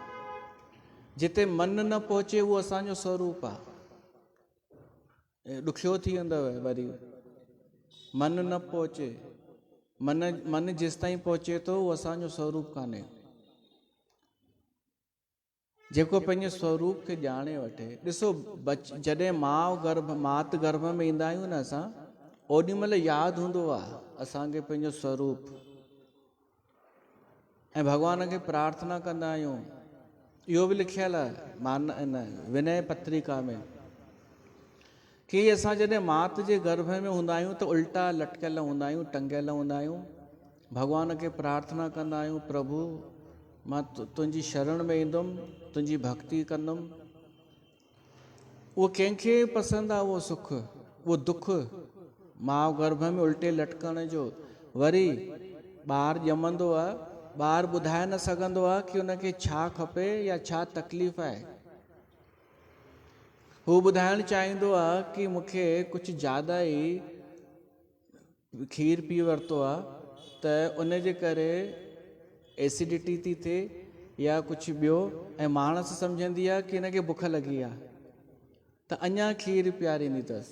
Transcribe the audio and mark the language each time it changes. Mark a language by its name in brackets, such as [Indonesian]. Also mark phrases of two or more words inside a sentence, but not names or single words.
[Sindhi] जिते मन न पहुचे उहो असांजो स्वरूप आहे। ॾुखियो थी वेंदव वरी। मन न पहुचे, मन जेसि ताईं पहुचे थो उहो असांजो स्वरूप कान्हे। जेको पंहिंजे स्वरूप खे ॼाणे वठे। ॾिसो जॾहिं मात गर्भ में ईंदा आहियूं न असां, ओॾी महिल यादि हूंदो आहे असांखे पंहिंजो स्वरूप, ऐं भॻवान खे प्रार्थना कंदा आहियूं। इहो बि लिखियलु आहे विनय पत्रिका में कि असां जॾहिं मात जे गर्भ में हूंदा आहियूं त उल्टा लटकियल हूंदा आहियूं, टंगियल हूंदा आहियूं। भॻवान खे प्रार्थना कंदा आहियूं, प्रभु मां तुंहिंजी शरण में ईंदुमि, तुंहिंजी भक्ति कंदुमि। उहो कंहिंखे पसंदि आहे उहो सुख, उहो दुख मां गर्भ में उल्टे लटकण जो। वरी ॿार ॼमंदो आहे, ॿार ॿुधाए न सघंदो आहे कि उनखे छा खपे या छा तकलीफ़ आहे। हू ॿुधाइणु चाहींदो आहे कि मूंखे कुझु ज़्यादा ई खीर पी वरितो आहे त उन जे करे एसिडिटी थी थिए या कुझु ॿियो, ऐं माणस सम्झंदी आहे कि हिनखे बुख लॻी आहे त अञा खीर पीआरींदी अथसि।